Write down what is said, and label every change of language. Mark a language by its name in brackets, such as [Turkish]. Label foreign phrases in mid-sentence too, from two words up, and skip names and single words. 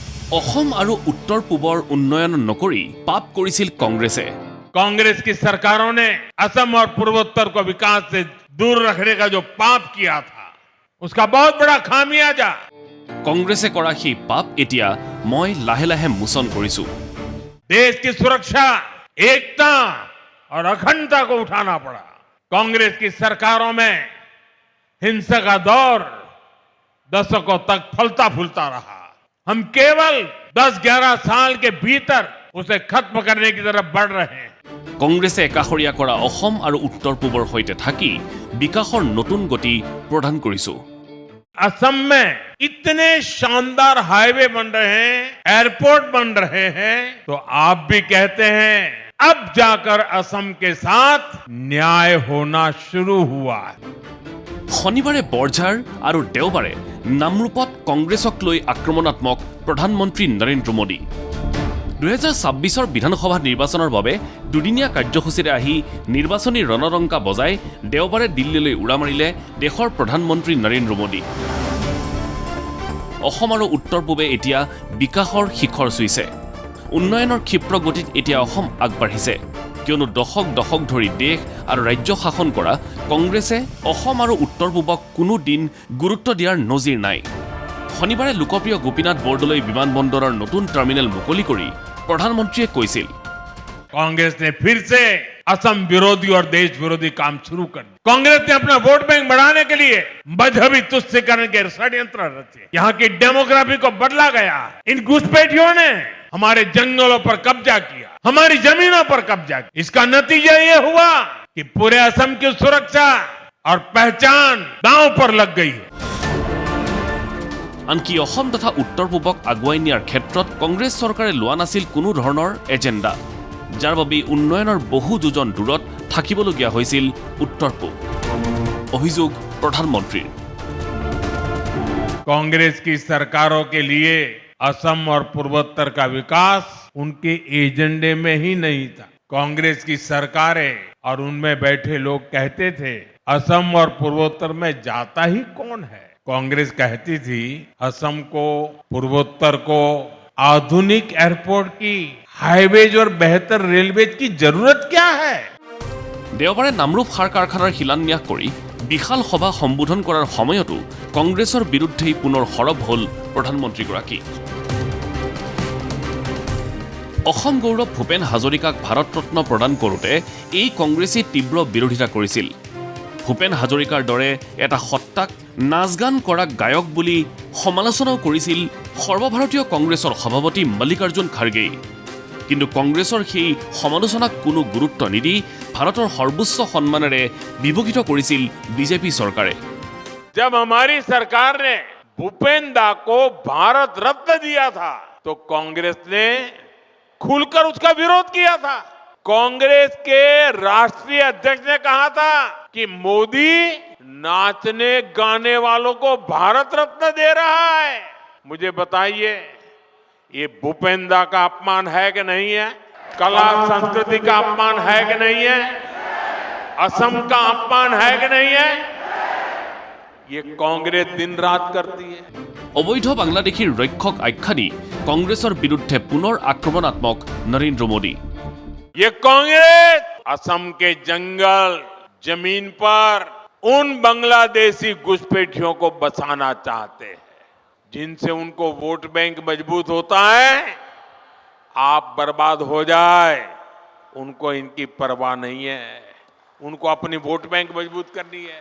[Assamese] অসম আৰু উত্তৰ পূবৰ উন্নয়ন নকৰি পাপ কৰিছিল কংগ্ৰেছে। [Hindi] कांग्रेस की सरकारों ने असम और पूर्वोत्तर को विकास से दूर रखने का जो पाप किया था उसका बहुत बड़ा खामियाजा [Assamese] কংগ্ৰেছে কৰা সেই পাপ এতিয়া মই লাহে লাহে মোচন কৰিছো। [Hindi] देश की सुरक्षा, एकता और अखंडता को उठाना पड़ा। कांग्रेस की सरकारों में हिंसा का दौर दशकों तक फलता फूलता रहा। हम केवल 10-11 साल के भीतर उसे खत्म करने की तरफ बढ़ रहे हैं। [Assamese] কংগ্ৰেছে একাষৰীয়া কৰা অসম আৰু উত্তৰ পূবৰ সৈতে থাকি বিকাশৰ নতুন গতি প্ৰদান কৰিছো। [Hindi] असम में इतने शानदार हाईवे बन रहे हैं, एयरपोर्ट बन रहे हैं, तो आप भी कहते हैं अब जाकर असम के साथ न्याय होना शुरू हुआ है। [Assamese] শনিবাৰে বৰঝাৰ আৰু দেওবাৰে নামৰূপত কংগ্ৰেছক লৈ আক্ৰমণাত্মক প্ৰধানমন্ত্ৰী নৰেন্দ্ৰ মোদী। 2026 বিধানসভা নিৰ্বাচনৰ বাবে দুদিনীয়া কাৰ্যসূচীৰে আহি নিৰ্বাচনী ৰণৰংকা বজাই দেওবাৰে দিল্লীলৈ উৰা মাৰিলে দেশৰ প্ৰধানমন্ত্ৰী নৰেন্দ্ৰ মোদী। অসম আৰু উত্তৰ পূবে এতিয়া বিকাশৰ শিখৰ চুইছে। উন্নয়নৰ ক্ষিপ্ৰ গতিত এতিয়া অসম আগবাঢ়িছে, কিয়নো দশক দশক ধৰি দেশ আৰু ৰাজ্য শাসন কৰা কংগ্ৰেছে অসম আৰু উত্তৰ পূবক কোনো দিন গুৰুত্ব দিয়াৰ নজিৰ নাই। শনিবাৰে লোকপ্ৰিয় গোপীনাথ বৰদলৈ বিমানবন্দৰৰ নতুন টাৰ্মিনেল মুকলি কৰি প্ৰধানমন্ত্ৰীয়ে কৈছিল, [Hindi] कांग्रेस ने फिर से असम विरोधी और देश विरोधी काम शुरू कर दिया। कांग्रेस ने अपना [English] vote bank [Hindi] बढ़ाने के लिए मजहबी तुष्टीकरण के षड्यंत्र रचे। यहाँ की डेमोग्राफी को बदला गया। इन घुसपैठियों ने हमारे जंगलों पर कब्जा किया, हमारी जमीनों पर कब्जा किया। इसका नतीजा ये हुआ कि पूरे असम की सुरक्षा और पहचान दांव पर लग गई है। [Assamese] আনকি অসম তথা উত্তৰ পূবক আগুৱাই নিয়াৰ ক্ষেত্ৰত কংগ্ৰেছ চৰকাৰে লোৱা নাছিল কোনো ধৰণৰ এজেণ্ডা, যাৰ বাবে উন্নয়নৰ বহু যোজন দূৰত থাকিবলগীয়া হৈছিল উত্তৰ পূব। অভিযোগ প্ৰধানমন্ত্ৰীৰ। [Hindi] कांग्रेस की सरकारों के लिए असम और पूर्वोत्तर का विकास उनके एजेंडे में ही नहीं था। कांग्रेस की सरकारें और उनमें बैठे लोग कहते थे असम और पूर्वोत्तर में जाता ही कौन है। कांग्रेस कहती थी असम को, पूर्वोत्तर को आधुनिक एयरपोर्ट की, हाईवेज और बेहतर रेलवेज की जरूरत क्या है। [Assamese] দেওবাৰে নামৰূপ সাৰ কাৰখানাৰ শিলান্যাস কৰি বিশাল সভা সম্বোধন কৰাৰ সময়তো কংগ্ৰেছৰ বিৰুদ্ধেই পুনৰ সৰব হ'ল প্ৰধানমন্ত্ৰীগৰাকী। অসম গৌৰৱ ভূপেন হাজৰিকাক ভাৰত ৰত্ন প্ৰদান কৰোঁতে এই কংগ্ৰেছে তীব্ৰ বিৰোধিতা কৰিছিল। ভূপেন হাজৰিকাৰ দৰে এটা সত্তাক নাচ গান কৰা গায়ক বুলি সমালোচনাও কৰিছিল সৰ্বভাৰতীয় কংগ্ৰেছৰ সভাপতি মল্লিকাৰ্জুন খাৰ্গেই। কিন্তু কংগ্ৰেছৰ সেই সমালোচনাক কোনো গুৰুত্ব নিদি ভাৰতৰ সৰ্বোচ্চ সন্মানেৰে বিভূষিত কৰিছিল বিজেপি চৰকাৰে। [Hindi] जब हमारी सरकार ने भूपेन दा को भारत रत्न दिया था तो कांग्रेस ने खुलकर उसका विरोध किया था। कांग्रेस के राष्ट्रीय अध्यक्ष ने कहा था कि मोदी नाचने गाने वालों को भारत रत्न दे रहा है। मुझे बताइए, ये भूपेंद्र का अपमान है कि नहीं है? कला संस्कृति का अपमान है कि नहीं है? असम का अपमान है कि नहीं है? ये कांग्रेस दिन रात करती है। [Assamese] অবৈধ বাংলাদেশীৰ ৰক্ষক আখ্যা দি কংগ্ৰেছৰ বিৰুদ্ধে পুনৰ আক্ৰমণাত্মক নৰেন্দ্ৰ মোদী। [Hindi] ये कांग्रेस असम के जंगल जमीन पर उन बांग्लादेशी घुसपैठियों को बसाना चाहते हैं जिनसे उनको [English] vote bank [Hindi] मजबूत होता है। आप बर्बाद हो जाए उनको इनकी परवाह नहीं है, उनको अपनी [English] vote bank [Hindi] मजबूत करनी है।